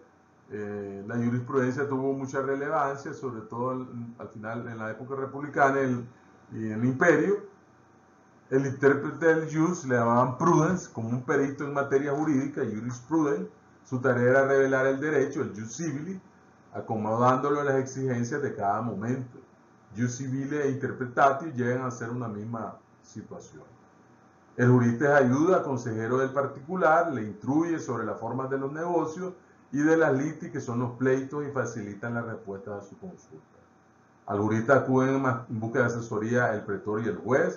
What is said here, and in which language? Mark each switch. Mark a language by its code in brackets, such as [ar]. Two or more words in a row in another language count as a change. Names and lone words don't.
[es] La jurisprudencia tuvo mucha relevancia, sobre todo al final en la época republicana y en el imperio. El intérprete del jus le llamaban prudens, como un perito en materia jurídica, jurisprudens. Su tarea era revelar el derecho, el [la] jus civili, [es] acomodándolo a las exigencias de cada momento. [la] Jus civile e interpretatio [es] llegan a ser una misma situación. El jurista es ayuda, consejero del particular, le instruye sobre las formas de los negocios y de las litis, que son los pleitos, y facilitan la respuesta a su consulta. Al jurista acuden en busca de asesoría el pretor y el juez.